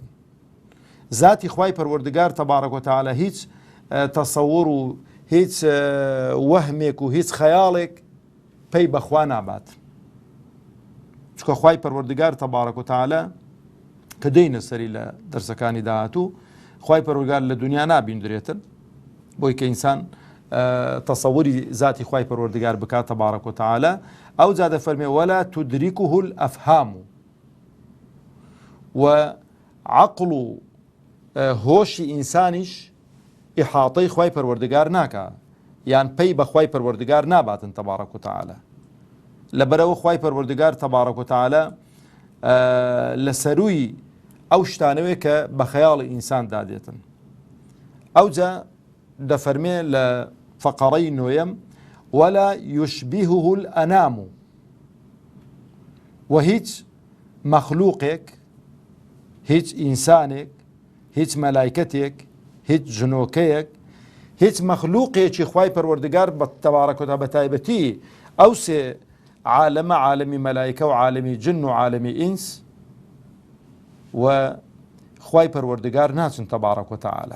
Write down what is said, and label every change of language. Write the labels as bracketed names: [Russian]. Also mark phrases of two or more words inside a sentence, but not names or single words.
[Central Kurdish] ذاتی خوای پەروەردگار [Arabic] تەبارەک و تەعالا [Central Kurdish] هیچ تەسەوور و هیچ وەهمێک و هیچ خەیاڵێک پێی بەخوا نابات، چکە خوای پەروەردگار [Arabic] تەبارەک و تەعالا [Central Kurdish] کە دەینە سەری لە دەرسەکانی داهاتوو، خوای پەروەردگار لە دنیا نابیندرێتن، بۆی کە ئینسان تەسەووری ذاتی خوای پەروەردگار بکات تەبارەک و تەعالا. ئەو جا دەفەرمێ [Arabic] ولا تدركه الأفهام، [Central Kurdish] و عەقڵ و هۆشی ئینسانیش ئیحاطەی خوای پەروەردگار ناکا، یان پێی بە خوای پەروەردگار ناباتن [Arabic] تەبارەک و تەعالا. [Central Kurdish] لەبەرەوە خوای پەروەردگار [Arabic] تەبارەک و تەعالا [Central Kurdish] لە سەرووی ئەو شتانەوەی کە بە خەیاڵی ئینسان دادێتن. ئەو جا دەفەرمێ لە فەقەڕەی نۆیەم [Arabic] ولا يشبهه الأنام، [Central Kurdish] و هیچ مەخلووقێک، هیچ ئینسانێک، هیچ مەلایکەتێک، هیچ ژنۆکەیەک، هیچ مەخلووقێکی خوای پەروەردگار بە [Arabic] تەبارەک و تەعالا [Central Kurdish] بە تایبەتی ئەو سێ عالەمە، عالەمی مەلایکە و عالەمی جن و عالەمی ئینس و خوای پەروەردگار ناچن [Arabic] تەبارەک و تەعالا.